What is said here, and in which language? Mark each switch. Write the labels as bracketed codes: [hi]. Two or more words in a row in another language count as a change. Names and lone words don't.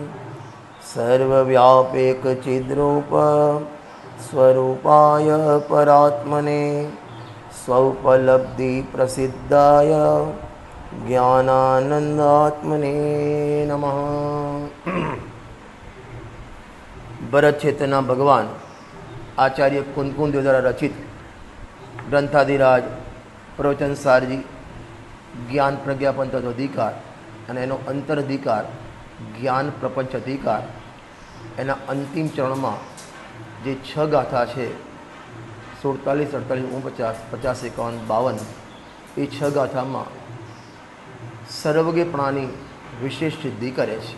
[sa] सर्वव्यापकचिद्रूप स्वरूपाय परात्मने स्वोपलब्धिप्रसिद्धाय ज्ञानानंदात्मने नमः। [gu] ભરત ક્ષેત્રના ભગવાન આચાર્ય કુંદકુંદ દ્વારા રચિત ગ્રંથાધિરાજ પ્રવચન સારજી ज्ञान प्रज्ञापन अधिकार અને એનો અંતરધિકાર જ્ઞાન પ્રપંચ અધિકાર એના અંતિમ ચરણમાં જે 6 ગાથા છે 47, 48, 49, 50, 51, 52 એ 6 ગાથામાં સર્વજ્ઞપણાની વિશેષ સિદ્ધિ કરે છે।